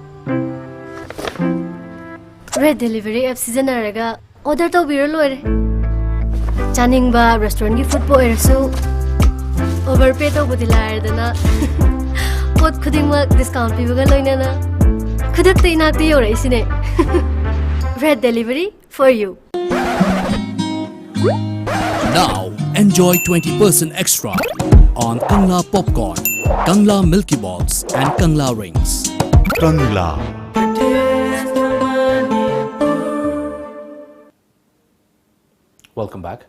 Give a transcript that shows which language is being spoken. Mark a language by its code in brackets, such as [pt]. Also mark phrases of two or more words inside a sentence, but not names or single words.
[mni] ꯔꯦꯗ ꯗꯦꯂꯤꯚꯔꯤ ꯑꯦꯞ ꯁꯤꯖꯤꯟꯅꯔꯒ ꯑꯣꯔꯗꯔ ꯇꯧꯕꯤꯔ ꯂꯣꯏꯔꯦ꯫ ꯆꯥꯅꯤꯡꯕ ꯔꯦꯁꯇꯨꯔꯦꯟꯠꯒꯤ ꯐꯨꯗꯄꯨ ꯑꯣꯏꯔꯁꯨ [en] over pay [mni] ꯇꯧꯕꯗꯤ ꯂꯥꯏꯔꯗꯅ ꯄꯣꯠ ꯈꯨꯗꯤꯡꯃꯛ ꯗꯤꯁꯀꯥꯎꯟꯠ ꯄꯤꯕꯒ ꯂꯣꯏꯅꯅ ꯈꯨꯗꯛꯇ ꯏꯅꯥꯛꯇ ꯌꯧꯔꯛꯏꯁꯤꯅꯦ꯫ ꯔꯦꯗ ꯗꯦꯂꯤꯚꯔꯤ [en] for you. Now enjoy 20% extra on Kangla popcorn, Kangla Milky Balls and Kangla rings. Kangla. Welcome back.